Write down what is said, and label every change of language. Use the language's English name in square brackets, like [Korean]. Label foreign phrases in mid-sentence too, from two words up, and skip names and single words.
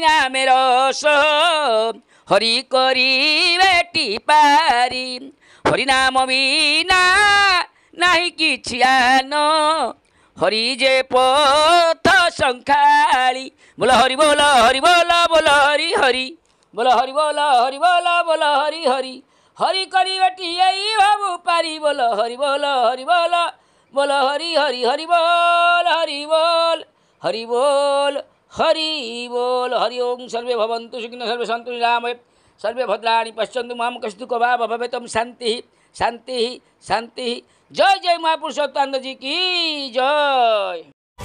[Odia] ନାମେ ରସ ହରି କରିବେଟି ପାରି ହରି ନାମ ବିନା ନାହିଁ କିଛି ଆନ ହରି ଯେ ପଥ ସଂଖାଳି ବୋଲ ହରି ବୋଲ ବୋଲ ହରି ହରି ବୋଲ ହରି ବୋଲ ବୋଲ ହରି ହରି ହରି କରିବେଟି ଏଇ ଭାବୁ ପାରି ବୋଲ ହରି ବୋଲ ବୋଲ ହରି ହରି ହରି ବୋଲ ହରି ବୋଲ ହରି ବୋଲ ହରି ବୋଲ ହରି [Sanskrit] ଓಂ ସର୍ବେ ଭବନ୍ତୁ ସୁଖିନଃ ସର୍ବେ ସନ୍ତୁ ନିରାମୟ सर्वे भद्राणि पश्यन्तु मां कस्तु कभाव भवेतम शांति शांति शांति। [Hindi] जय जय महापुरुषोत्तम जी की जय।